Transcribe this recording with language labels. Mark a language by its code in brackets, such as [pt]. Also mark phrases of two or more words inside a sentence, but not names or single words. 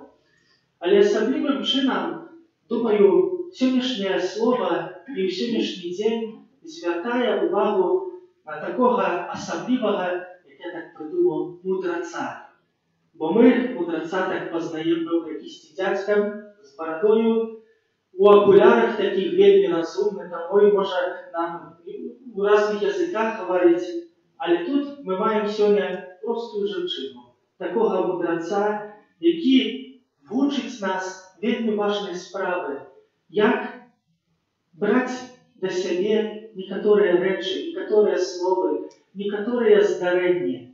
[be] Але асаблівым чынам, думаю, сённяшняе слово і ў сённяшні дзень звяртае увагу на такога асаблівага, як я так придумаў, мудраца. Бо мы мудраца так познаем, пэўна, якісьці дзядзькам з барадою, у акулярах таких вельмі разумных, таму можа нам у разных языках гаварыць. Але тут мы маем сёння простую жанчыну, такога мудраца, які вучыць нас вельмі важнай справы, як браць да сябе некаторыя рэчы, некаторыя словы, некаторыя здарэнні.